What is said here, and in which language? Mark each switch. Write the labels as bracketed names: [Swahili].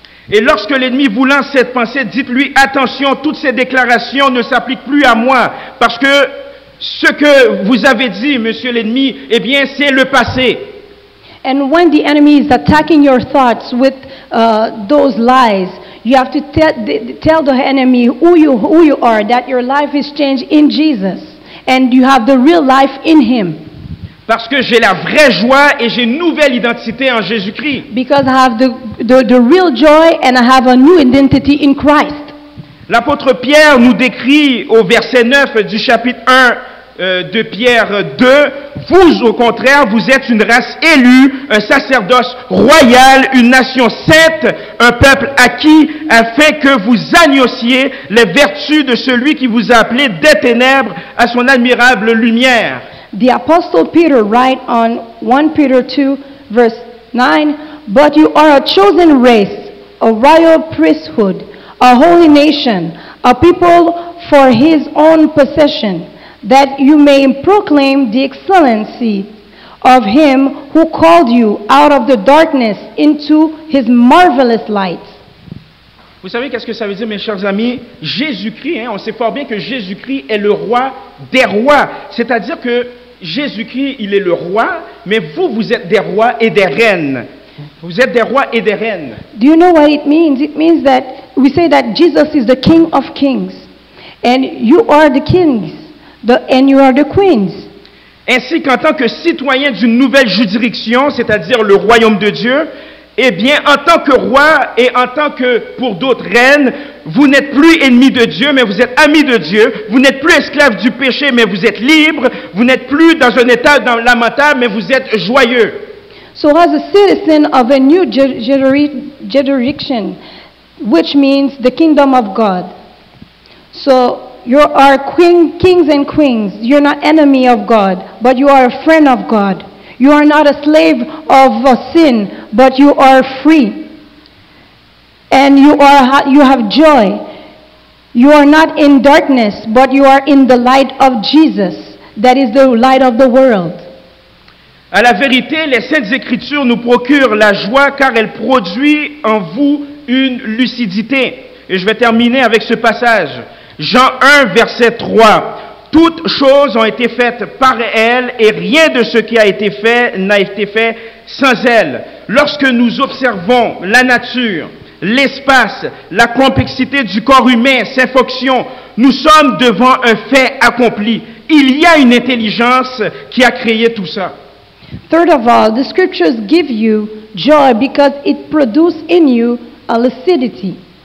[French] Et lorsque l'ennemi vous lance cette pensée, dites-lui attention, toutes ces déclarations ne s'appliquent plus à moi, parce que ce que vous avez dit, monsieur l'ennemi, eh bien c'est le passé. [English] And when the enemy is attacking your thoughts with those lies, you have to tell the enemy who you are, that your life is changed in Jesus, and you have the real life in Him. [French] Parce que j'ai la vraie joie et j'ai une nouvelle identité en Jésus-Christ. [English] Because I have the real joy and I have a new identity in Christ. [French] L'apôtre Pierre nous décrit au verset 9 du chapitre 1 de Pierre 2, vous au contraire, vous êtes une race élue, un sacerdoce royal, une nation sainte, un peuple acquis, afin que vous agnossiez les vertus de celui qui vous a appelé des ténèbres à son admirable lumière. [English] The Apostle Peter writes on 1 Peter 2 verse 9, but you are a chosen race, a royal priesthood, a holy nation, a people for His own possession, that you may proclaim the excellency of him who called you out of the darkness into his marvelous light. [French] Vous savez qu'est-ce que ça veut dire, mes chers amis? Jésus-Christ, on sait fort bien que Jésus-Christ est le roi des rois. C'est-à-dire que Jésus-Christ, il est le roi, mais vous, vous êtes des rois et des reines. Vous êtes des rois et des reines. [English] Do you know what it means? It means that we say that Jesus is the King of kings, and you are the kings, and you are the queens. [French] Ainsi qu'en tant que citoyen d'une nouvelle juridiction, c'est-à-dire le royaume de Dieu, eh bien, en tant que roi et en tant que, pour d'autres, reines, vous n'êtes plus ennemis de Dieu, mais vous êtes amis de Dieu. Vous n'êtes plus esclaves du péché, mais vous êtes libres. Vous n'êtes plus dans un état lamentable, mais vous êtes joyeux. [English] So as a citizen of a new jurisdiction, which means the kingdom of God. So you are kings and queens. You're not enemy of God, but you are a friend of God. You are not a slave of sin, but you are free. And you have joy. You are not in darkness, but you are in the light of Jesus. That is the light of the world. [French] À la vérité, les Saintes Écritures nous procurent la joie car elles produisent en vous une lucidité. Et je vais terminer avec ce passage. Jean 1, verset 3. Toutes choses ont été faites par elle et rien de ce qui a été fait n'a été fait sans elle. Lorsque nous observons la nature, l'espace, la complexité du corps humain, ses fonctions, nous sommes devant un fait accompli. Il y a une intelligence qui a créé tout ça. [English] Third of all, the scriptures give you joy because it produces in you a lucidity.